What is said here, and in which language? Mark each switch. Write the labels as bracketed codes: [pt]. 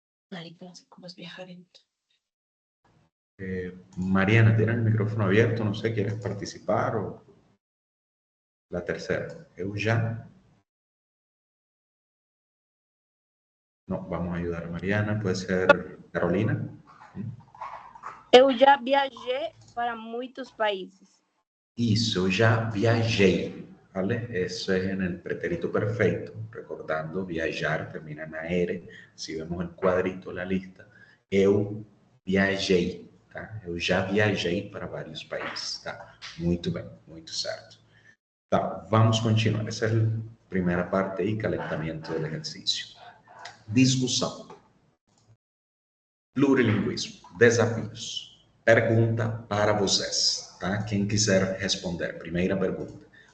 [es] Marica, no sé cómo es viajar en... Mariana, ¿tienes el micrófono abierto? No sé, ¿quieres participar o la tercera? ¿Eu ya? No, vamos a ayudar a Mariana. Puede ser Carolina. [pt] Eu já viajei para muitos países. Isso, eu já viajei, ¿vale? [es] Eso es en el pretérito perfecto, recordando, viajar termina na R, si vemos el cuadrito, la lista, [pt] eu viajei, [es] tá? [pt] Eu já viajei para vários países, tá? Muito bem, muito certo. Tá, vamos continuar. Essa é a primeira parte aí, calentamento do exercício. Discussão. Plurilinguismo, desafios. Pergunta para vocês, tá? Quem quiser responder. Primeira pergunta.